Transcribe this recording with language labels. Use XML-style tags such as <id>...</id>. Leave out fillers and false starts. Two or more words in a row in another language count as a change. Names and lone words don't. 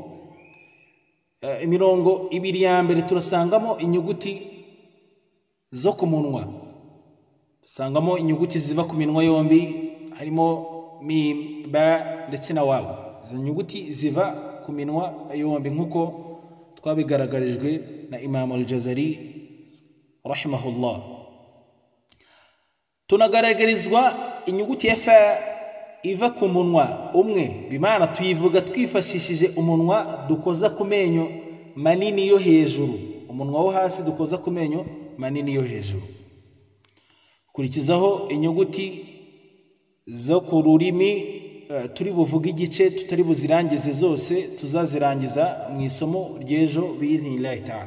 <rw>Imirongo ibiri ya mbere turasangamo inyuguti zo ku munwa, dusangamo inyuguti ziva ku minwa yombi, harimo mim, ba ndetse na wawe. Izo nyuguti ziva ku minwa yombi nk'uko twabigaragarijwe na Imam al-Jazari rahimahullah. Tunagaragarizwa inyuguti ya fa iva ku munwa umwe, bimana tuyivuga twifashishije umunwa dukoza ku menyo manini yo hejuru, umunwa wo hasi dukoza ku menyo manini yo hejuru. Kurikizaho inyuguti zo ku rurimi turi buvuga igice tutari buzirangize zose, tuzazirangiza mu isomo ry'ejo</rw> <ar>بإذن الله تعالى.</ar>